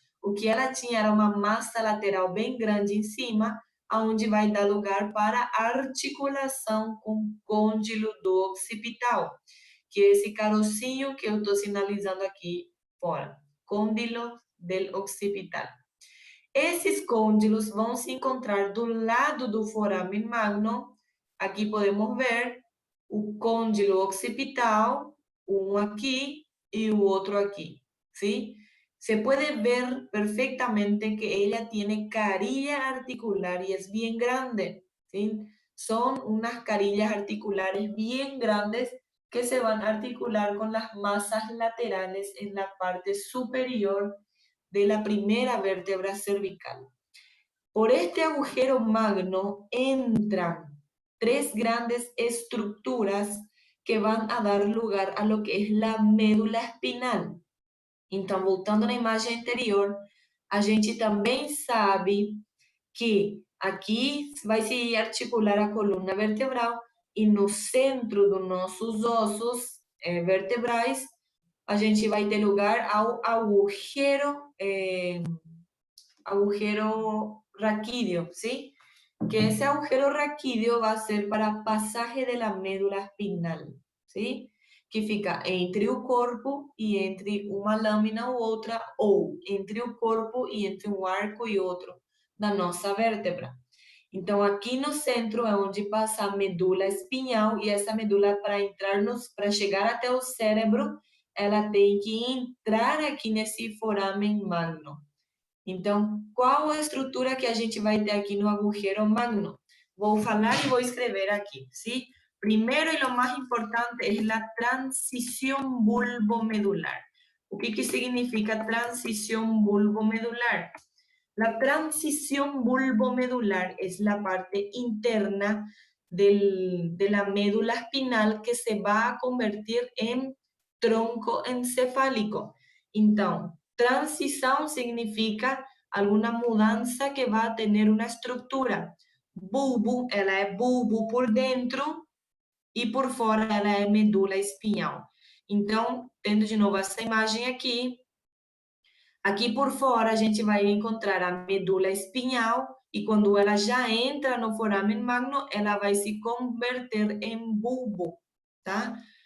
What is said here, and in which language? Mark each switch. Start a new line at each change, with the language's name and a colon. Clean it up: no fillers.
Portuguese: O que ela tinha era uma massa lateral bem grande em cima, onde vai dar lugar para a articulação com o côndilo do occipital, que é esse carocinho que eu estou sinalizando aqui fora. Côndilo
Spanish: del occipital.
Portuguese: Esses côndilos vão se encontrar do lado do foramen magno. Aqui podemos ver o côndilo occipital, um aqui e o outro aqui, ¿sí?
Spanish: Se puede ver perfectamente que ella tiene carilla articular y es bien grande, ¿sí? Son unas carillas articulares bien grandes que se van a articular con las masas laterales en la parte superior de la primera vértebra cervical. Por este agujero magno entran tres grandes estructuras que van a dar lugar a lo que es la médula espinal.
Portuguese: Então, voltando na imagem anterior, a gente também sabe que aqui vai se articular a coluna vertebral e no centro dos nossos ossos vertebrais, a gente vai ter lugar ao agujero raquídeo, ¿sí?
Spanish: Que ese agujero raquídeo va a ser para pasaje de la médula espinal, ¿sí?
Portuguese: Que fica entre o corpo e entre uma lâmina ou outra, ou entre o corpo e entre um arco e outro da nossa vértebra. Então, aqui no centro é onde passa a medula espinhal, e essa medula, para chegar até o cérebro, ela tem que entrar aqui nesse foramen magno. Então, qual a estrutura que a gente vai ter aqui no agujero magno? Vou falar e vou escrever aqui, ¿sí? Primeiro e o mais importante é a transição bulbomedular. O que significa transição bulbomedular?
Spanish: La transición bulbomedular es la parte interna de la médula espinal que se va a convertir en tronco encefálico.
Portuguese: Então, transição significa alguma mudança que vai
Spanish: a tener
Portuguese: uma estrutura. Bulbo, ela é bulbo por dentro e por fora ela é medula espinhal. Então, tendo de novo essa imagem aqui, aqui por fora a gente vai encontrar a medula espinhal e quando ela já entra no foramen magno, ela vai se converter em bulbo, tá?